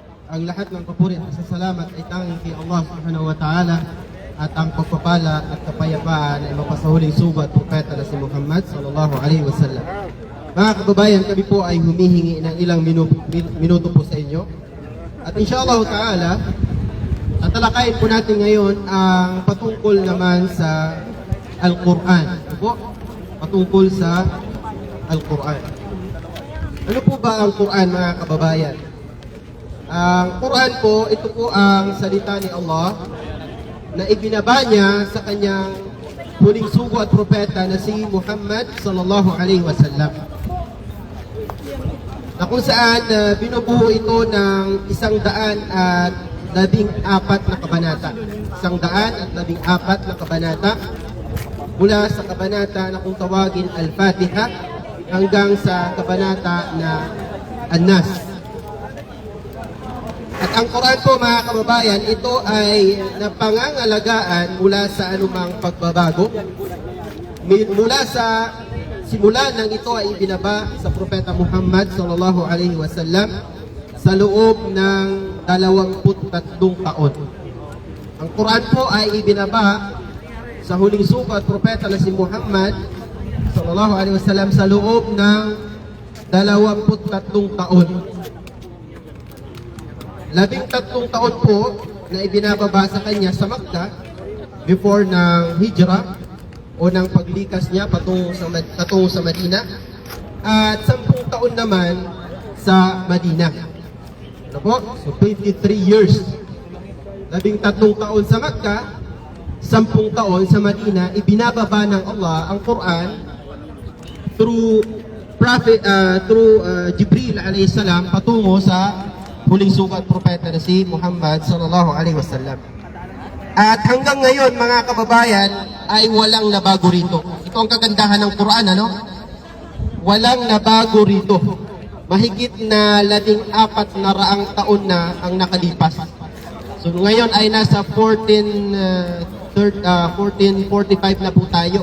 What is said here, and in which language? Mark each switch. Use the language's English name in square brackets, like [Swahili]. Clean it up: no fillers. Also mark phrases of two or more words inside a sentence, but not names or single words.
[Filipino] Ang lahat ng papuri at pasasalamat ay tanging kay Allah [Arabic] subhanahu wa ta'ala, [Filipino] at ang pagpapala at kapayapaan ay mapasahuling sugo at propeta na si Muhammad [Arabic] sallallahu alaihi wasallam. [Filipino] Mga kababayan, kami po ay humihingi ng ilang minuto po sa inyo. At [Arabic] inshallah ta'ala, [Filipino] tatalakayin po natin ngayon ang patungkol naman sa Al-Quran. Patungkol sa Al-Quran. Ano po ba ang Quran, mga kababayan? Ang Quran po, ito po ang salita ni Allah na ibinaba niya sa kanyang huling sugo at propeta na si Muhammad [Arabic] sallallahu alaihi wasallam. [Filipino] Na kung saan binubuo ito ng 114 na kabanata. 114 na kabanata mula sa kabanata na kung tawagin Al-Fatiha hanggang sa kabanata na An-Nas. At ang Quran po, mga kababayan, ito ay napangangalagaan mula sa anumang pagbabago. Mula sa simula nang ito ay ibinaba sa Propeta Muhammad [Arabic] sallallahu alaihi wasallam [Filipino] sa loob ng 23 taon. Ang Quran po ay ibinaba sa huling sugo at propeta na si Muhammad [Arabic] sallallahu alaihi wasallam [Filipino] sa loob ng 23 taon. 13 taon po na ibinababa sa kanya sa Makkah before ng Hijrah o ng paglikas niya patungo sa Madina, at 10 taon naman sa Madina. Ano po? [English] So 23 years. [Filipino] 13 taon sa Makkah, 10 taon sa Madina, ibinababa ng Allah ang Quran through Jibril [Arabic] alayhi salam [Filipino] patungo sa huling sugo at propeta na si Muhammad [Arabic] sallallahu alaihi wasallam. [Filipino] At hanggang ngayon, mga kababayan, ay walang nabago rito. Ito ang kagandahan ng Quran, ano? Walang nabago rito. Mahigit na 1400 taon na ang nakalipas. So ngayon ay nasa 1445 na po tayo.